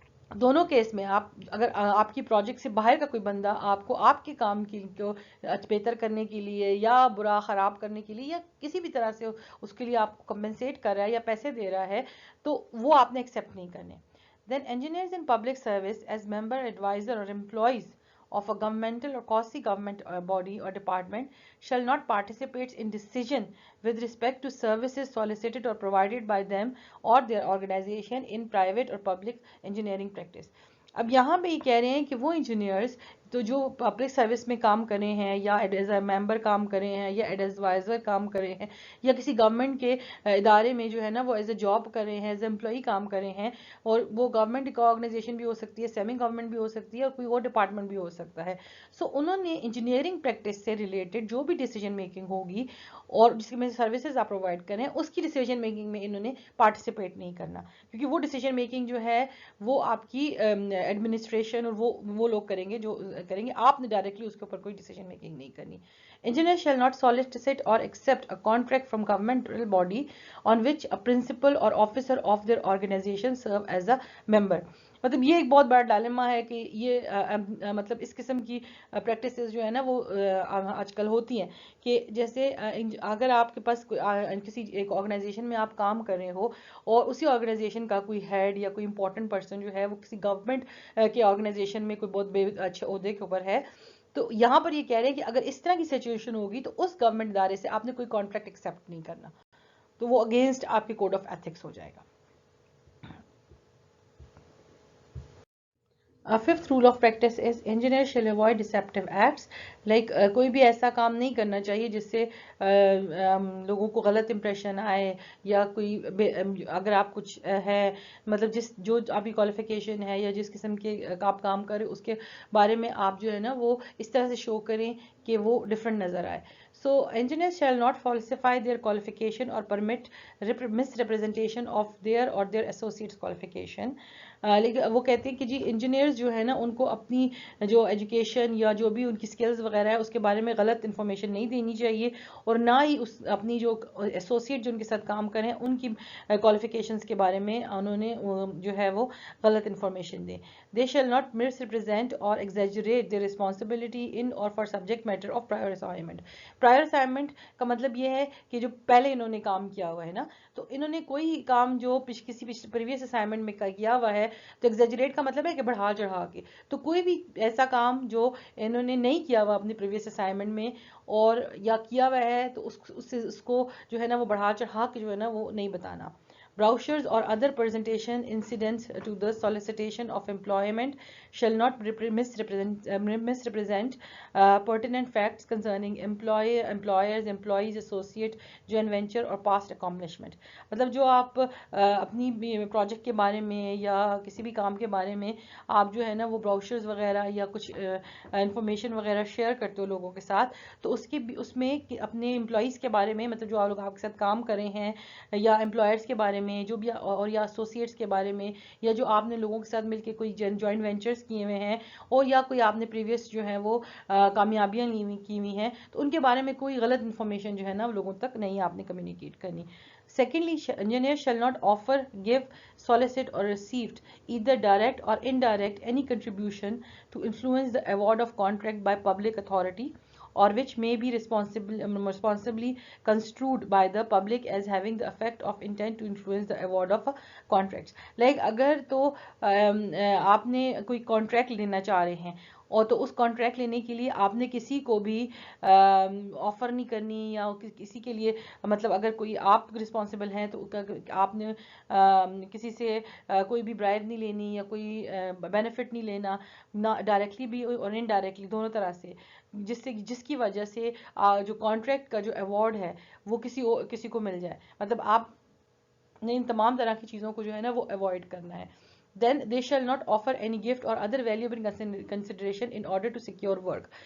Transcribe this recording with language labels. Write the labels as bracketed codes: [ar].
[hi] दोनों केस में आप अगर आपकी प्रोजेक्ट से बाहर का कोई बंदा आपको आपके काम को बेहतर करने के लिए या बुरा ख़राब करने के लिए या किसी भी तरह से उसके लिए आपको कंपनसेट कर रहा है या पैसे दे रहा है, तो वो आपने एक्सेप्ट नहीं करने. [en] Then engineers in public service as member, advisor or employees of a governmental or quasi-government body or department shall not participate in decision with respect to services solicited or provided by them or their organization in private or public engineering practice. [hi] अब यहाँ पे ये कह रहे हैं कि वो engineers तो जो पब्लिक सर्विस में काम कर रहे हैं या एज ए मेंबर काम कर रहे हैं या एडवाइजर काम कर रहे हैं या किसी गवर्नमेंट के इदारे में जो है ना वो एज ए जॉब कर रहे हैं, एज एम्प्लॉई काम कर रहे हैं, और वो गवर्नमेंट ऑर्गेनाइजेशन भी हो सकती है, सेमी गवर्नमेंट भी हो सकती है, और कोई और डिपार्टमेंट भी हो सकता है. सो उन्होंने इंजीनियरिंग प्रैक्टिस से रिलेटेड जो भी डिसीजन मेकिंग होगी और जिसकी में सर्विसेज आप प्रोवाइड करें उसकी डिसीजन मेकिंग में इन्होंने पार्टिसिपेट नहीं करना, क्योंकि वो डिसीजन मेकिंग जो है वो आपकी एडमिनिस्ट्रेशन और वो लोग करेंगे जो करेंगे, आपने डायरेक्टली उसके ऊपर कोई डिसीजन मेकिंग नहीं करनी. [en] Engineers shall not solicit or accept a contract from governmental body on which a principal or officer of their organization serve as a member. [hi] मतलब ये एक बहुत बड़ा डायलेमा है कि ये मतलब इस किस्म की प्रैक्टिसेस जो है ना वो आजकल होती हैं कि जैसे अगर आपके पास किसी एक ऑर्गेनाइजेशन में आप काम कर रहे हो और उसी ऑर्गेनाइजेशन का कोई हेड या कोई इंपॉर्टेंट पर्सन जो है वो किसी गवर्नमेंट के ऑर्गेनाइजेशन में कोई बहुत अच्छे ओहदे के ऊपर है, तो यहाँ पर ये कह रहे हैं कि अगर इस तरह की सिचुएशन होगी तो उस गवर्नमेंट इदारे से आपने कोई कॉन्ट्रैक्ट एक्सेप्ट नहीं करना, तो वो अगेंस्ट आपके कोड ऑफ एथिक्स हो जाएगा. [en] Fifth rule of practice is engineers shall avoid deceptive acts. [hi] Like कोई भी ऐसा काम नहीं करना चाहिए जिससे लोगों को गलत इंप्रेशन आए, या कोई अगर आप कुछ है मतलब जो आपकी क्वालिफिकेशन है या जिस किस्म के आप काम करें उसके बारे में आप जो है ना वो इस तरह से शो करें कि वो डिफरेंट नजर आए. [en] So engineers shall not falsify their qualification or permit misrepresentation of their or their associates qualification. [hi] लेकिन वो कहते हैं कि जी इंजीनियर्स जो है ना उनको अपनी जो एजुकेशन या जो भी उनकी स्किल्स वगैरह है उसके बारे में गलत इन्फॉर्मेशन नहीं देनी चाहिए, और ना ही उस अपनी जो एसोसिएट जो उनके साथ काम करें उनकी क्वालिफिकेशंस के बारे में उन्होंने जो है वो गलत इन्फॉर्मेशन दें. [en] They shall not misrepresent or exaggerate the responsibility in or for subject matter of prior assignment. [hi] Prior assignment का मतलब ये है कि जो पहले इन्होंने काम किया हुआ है ना, तो इन्होंने कोई काम जो किसी प्रीवियस असाइनमेंट में किया हुआ है, तो एग्जैजरेट का मतलब है कि बढ़ा चढ़ा के, तो कोई भी ऐसा काम जो इन्होंने नहीं किया हुआ अपनी प्रीवियस असाइनमेंट में और या किया हुआ है तो उसको जो है ना वो बढ़ा चढ़ा के जो है ना वो नहीं बताना. [en] Brochures or other presentation incidents to the solicitation of employment shall not misrepresent pertinent facts concerning employers, employees, associate, joint venture or past accomplishment. [hi] मतलब जो आप अपनी प्रोजेक्ट के बारे में या किसी भी काम के बारे में आप जो है ना वो ब्राउचर्स वगैरह या कुछ इंफॉर्मेशन वगैरह शेयर करते हो लोगों के साथ, तो उसमें अपने एम्प्लॉइज़ के बारे में, मतलब जो आप लोग आपके साथ काम कर रहे हैं, या एम्प्लॉयर्स के बारे में जो भी, और या एसोसिएट्स के बारे में, या जो आपने लोगों के साथ मिलकर कोई जॉइंट वेंचर्स किए हुए हैं, और या कोई आपने प्रीवियस जो है वो कामयाबियां की हुई हैं, तो उनके बारे में कोई गलत इन्फॉर्मेशन जो है ना लोगों तक नहीं आपने कम्युनिकेट करनी. [en] Secondly, engineers shall not offer, give, solicit or received either direct or indirect any contribution to influence the award of contract by public authority, or which may be responsibly construed by the public as having the effect of intent to influence the award of contracts. [hi] Like अगर तो आपने कोई contract लेना चाह रहे हैं और तो उस कॉन्ट्रैक्ट लेने के लिए आपने किसी को भी ऑफर नहीं करनी, या किसी के लिए मतलब अगर कोई आप रिस्पॉन्सिबल हैं तो आपने किसी से कोई भी ब्राइब नहीं लेनी या कोई बेनिफिट नहीं लेना, ना डायरेक्टली भी और इनडायरेक्टली दोनों तरह से, जिसकी वजह से जो कॉन्ट्रैक्ट का जो अवार्ड है वो किसी को मिल जाए. मतलब आप ने इन तमाम तरह की चीज़ों को जो है ना वो अवॉइड करना है. [en] Then they shall not offer any gift or other valuable consideration in order to secure work.